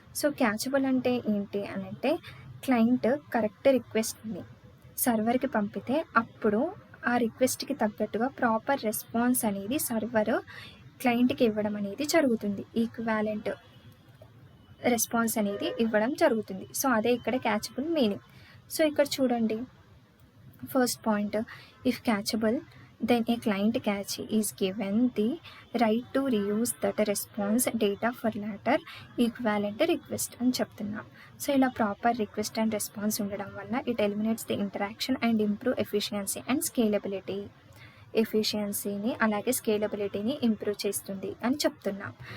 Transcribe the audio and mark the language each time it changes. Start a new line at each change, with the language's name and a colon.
Telugu: So క్యాచబుల్ అంటే ఏంటి అని అంటే క్లయింట్ కరెక్ట్ రిక్వెస్ట్ని సర్వర్కి పంపితే అప్పుడు ఆ రిక్వెస్ట్కి తగ్గట్టుగా ప్రాపర్ రెస్పాన్స్ అనేది సర్వర్ క్లయింట్కి ఇవ్వడం అనేది జరుగుతుంది, ఈక్వాలెంట్ రెస్పాన్స్ అనేది ఇవ్వడం జరుగుతుంది. సో అదే ఇక్కడ క్యాచబుల్ మీనింగ్.
English: so
Telugu: ఇక్కడ చూడండి,
English: first point, if cacheable then a client catch is given the right to reuse that response data for later equivalent request
Telugu: అని చెప్తున్నాం. సో ఇలా ప్రాపర్ రిక్వెస్ట్ అండ్ రెస్పాన్స్ ఉండడం వల్ల it eliminates the interaction and improve efficiency and ఎఫిషియన్సీని అలాగే స్కేలబిలిటీని improve చేస్తుంది అని చెప్తున్నాం.